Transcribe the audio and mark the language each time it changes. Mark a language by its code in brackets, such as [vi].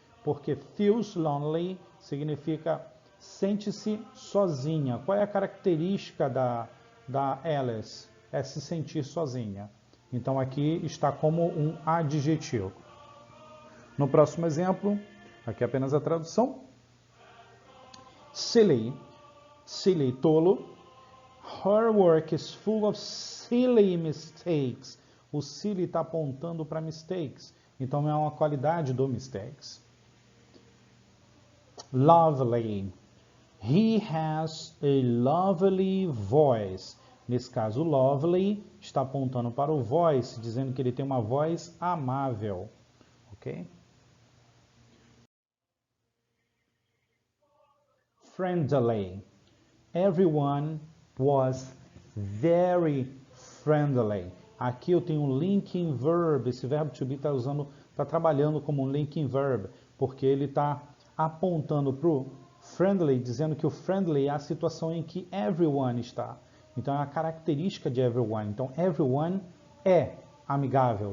[pt] Porque [en] feels lonely [pt] significa sente-se sozinha. Qual é a característica da Alice? É se sentir sozinha. Então aqui está como um adjetivo. No próximo exemplo, aqui é apenas a tradução. [en] Silly, silly, [pt] tolo. [en] Her work is full of silly mistakes. [pt] O silly está apontando para mistakes. Então é uma qualidade do mistakes. [en] Lovely. He has a lovely voice. [pt] Nesse caso, lovely está apontando para o voice, dizendo que ele tem uma voz amável. Ok? [en] Friendly. Everyone was very friendly. [pt] Aqui eu tenho um linking verb. Esse verbo to be está trabalhando como um linking verb, porque ele está apontando para o friendly, dizendo que o friendly é a situação em que everyone está. Então é a característica de everyone. Então everyone é amigável.